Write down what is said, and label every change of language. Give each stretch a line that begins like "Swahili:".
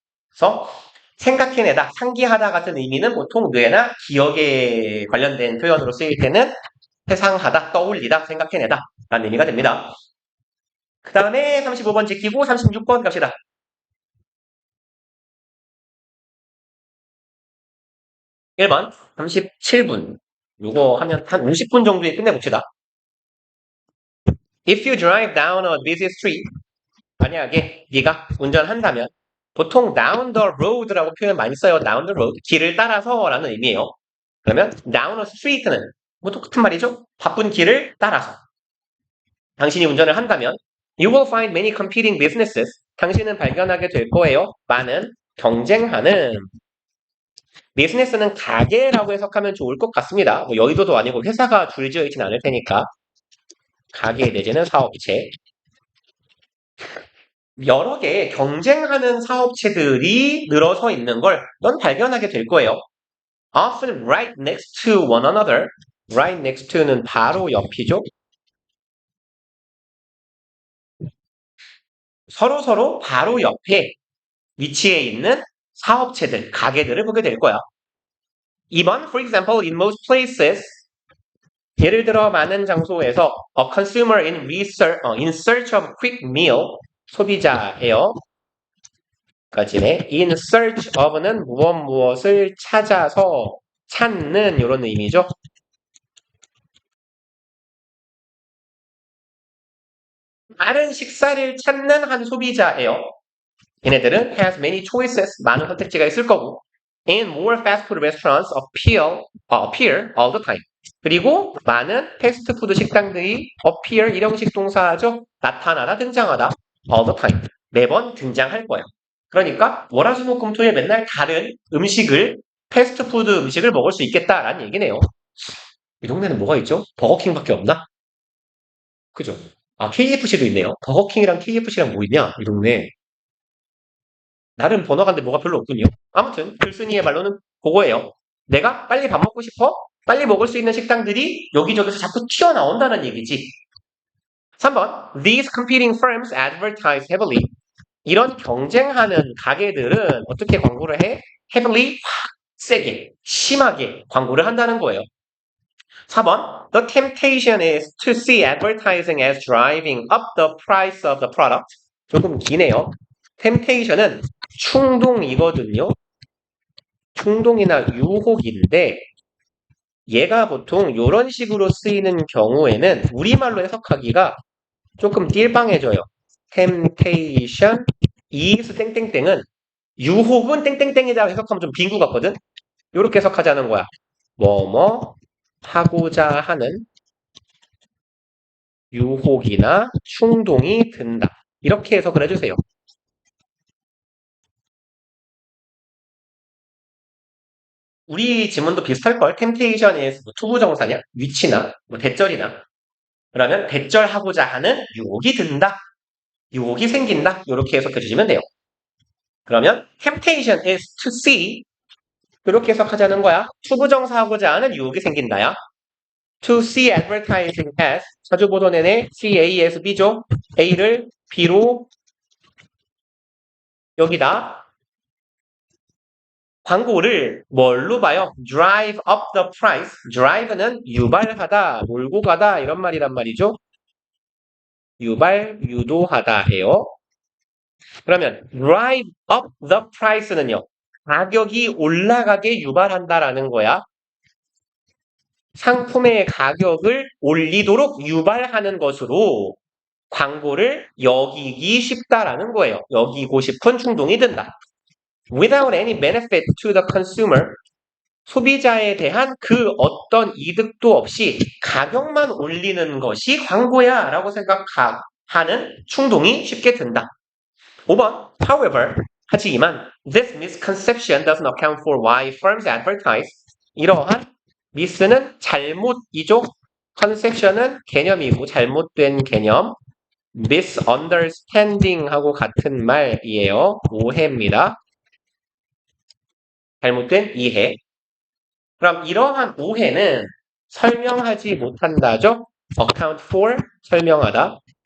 Korean: 그래서 생각해내다, 상기하다 같은 의미는 보통 뇌나 기억에 관련된 표현으로 쓰일 때는 회상하다, 떠올리다, 생각해내다 라는 의미가 됩니다. 그 다음에 35번 지키고 36번 갑시다. 1번 37분 이거 하면 한 50분 정도에 끝내봅시다.
English: If you drive down a busy street
Korean: 만약에 네가 운전한다면 보통 down the road라고 표현 많이 써요. down the road 길을 따라서 라는 의미예요. 그러면 down a street는 뭐 똑같은 말이죠. 바쁜 길을 따라서 당신이 운전을 한다면
English: You will find many competing businesses.
Korean: 당신은 발견하게 될 거예요. 많은 경쟁하는 비즈니스는 가게라고 해석하면 좋을 것 같습니다. 뭐 여의도도 아니고 회사가 줄지어 있진 않을 테니까 가게 내지는 사업체 여러 개의 경쟁하는 사업체들이 늘어서 있는 걸 넌 발견하게 될 거예요.
English: Often right next to one another.
Korean: Right next to는 바로 옆이죠. 서로 바로 옆에 위치해 있는 사업체들, 가게들을 보게 될 거야.
English: 2번, for example, in most places,
Korean: 예를 들어 많은 장소에서
English: a consumer in search of quick meal,
Korean: 소비자예요. 까지네. in search of는 무엇을 찾아서 찾는 이런 의미죠. 다른 식사를 찾는 한 소비자예요. 얘네들은
English: has many choices,
Korean: 많은 선택지가 있을 거고
English: and more fast food restaurants appear all the time.
Korean: 그리고 많은 패스트푸드 식당들이 appear 일형식 동사죠. 나타나다, 등장하다 all the time. 매번 등장할 거야. 그러니까 월화수목금토에 맨날 다른 음식을 패스트푸드 음식을 먹을 수 있겠다라는 얘기네요. 이 동네는 뭐가 있죠? 버거킹밖에 없나? 그죠? 아, KFC도 있네요. 버거킹이랑 KFC랑 뭐 있냐? 이 동네. 나름 번화가인데 뭐가 별로 없군요. 아무튼 글쓴이의 말로는 그거예요. 내가 빨리 밥 먹고 싶어? 빨리 먹을 수 있는 식당들이 여기저기서 자꾸 튀어나온다는 얘기지. 3번.
English: These competing firms advertise heavily.
Korean: 이런 경쟁하는 가게들은 어떻게 광고를 해? heavily, 확 세게, 심하게 광고를 한다는 거예요. 4번.
English: The temptation is to see advertising as driving up the price of the product.
Korean: 조금 기네요. temptation은 충동이거든요. 충동이나 유혹인데 얘가 보통 이런 식으로 쓰이는 경우에는 우리말로 해석하기가 조금 띨빵해져요. temptation is 땡땡땡은 유혹은 땡땡땡이라고 해석하면 좀 빈구 같거든. 이렇게 해석하자는 거야. 뭐뭐 하고자 하는 유혹이나 충동이 든다. 이렇게 해석을 해주세요. 우리 지문도 비슷할걸? temptation의 투부정사냐? 위치나 뭐 대절이나 그러면 대절하고자 하는 유혹이 든다. 유혹이 생긴다. 이렇게 해석해 주시면 돼요. 그러면 temptation is to see 이렇게 해석하자는 거야. 투부정사하고자 하는 유혹이 생긴다야. To see advertising as 자주보도 내내 CASB죠. A를 B로 여기다 광고를 뭘로 봐요?
English: Drive up the price.
Korean: Drive는 유발하다, 몰고 가다 이런 말이란 말이죠. 유도하다예요. 그러면 drive up the price는요. 가격이 올라가게 유발한다라는 거야. 상품의 가격을 올리도록 유발하는 것으로 광고를 여기기 쉽다라는 거예요. 여기고 싶은 충동이 든다.
English: Without any benefit to the consumer.
Korean: 소비자에 대한 그 어떤 이득도 없이 가격만 올리는 것이 광고야 라고 생각하는 충동이 쉽게 든다. 5번.
English: However, 하지만 this misconception doesn't account for why firms advertise.
Korean: 이러한 miss는 잘못이죠. conception은 개념이고 잘못된 개념. misunderstanding하고 같은 말이에요. 오해입니다. 잘못된 이해. 그럼 이러한 오해는 설명하지 못한다죠? account for, 설명하다.